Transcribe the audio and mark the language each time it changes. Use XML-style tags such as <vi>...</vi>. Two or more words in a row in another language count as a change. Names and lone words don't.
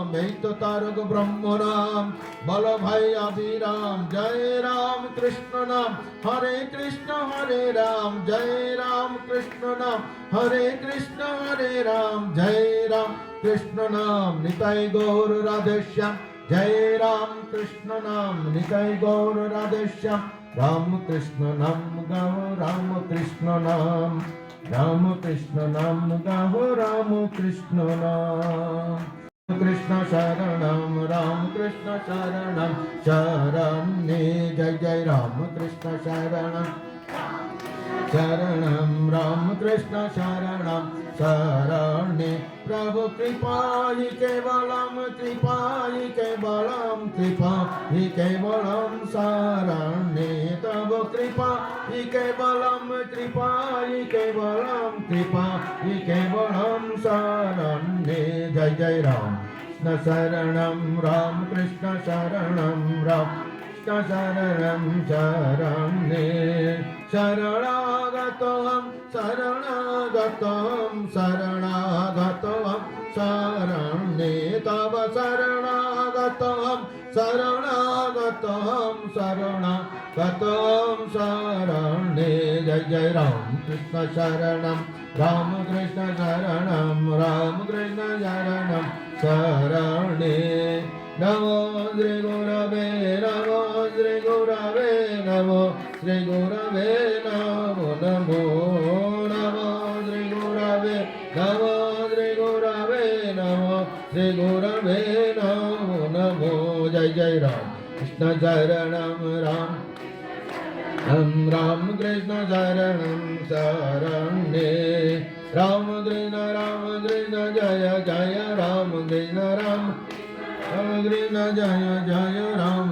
<bn>এই তো তারক ব্রহ্ম নাম বলো ভাই আবিরাম জয় রাম কৃষ্ণ নাম হরে রাম জয় রাম কৃষ্ণ নাম হরে রাম জয় রাম কৃষ্ণ নাম নিতাই গৌর রাধেশ্যাম জয় রাম কৃষ্ণ নাম নিতাই গৌর রাধেশ্যাম রাম কৃষ্ণ নাম গাহো রাম কৃষ্ণ নাম গাহো রাম কৃষ্ণ নাম কৃষ্ণ শরণম রাম কৃষ্ণ শরণম শরণ্যে জয় জয় রাম কৃষ্ণ শরণম</bn> <sa>রাম কৃষ্ণ শরণম शरण्ये प्रभु कृपा ही केवलम शरण्ये तव कृपा ही केवलम शरण्ये जय जय राम कृष्ण शरणम राम कृष्ण शरणम राम शरणं शरण्ये शरणागतोऽहं शरण्ये तव शरणागतोऽहं शरण्ये जय जय राम कृष्ण शरणं राम कृष्ण शरणं शरण्ये नमो श्री गुरवे नमो श्री गुरवे नमो श्री गुरवे नमो नमो नमो श्री गुरवे नमो श्री गुरवे नमो श्री गुरवे नमो नमो जय जय राम कृष्ण शरणं राम कृष्ण शरणं शरण्ये राम कृष्ण जय जय राम कृष्ण राम राम कृष्ण जय जय राम</sa>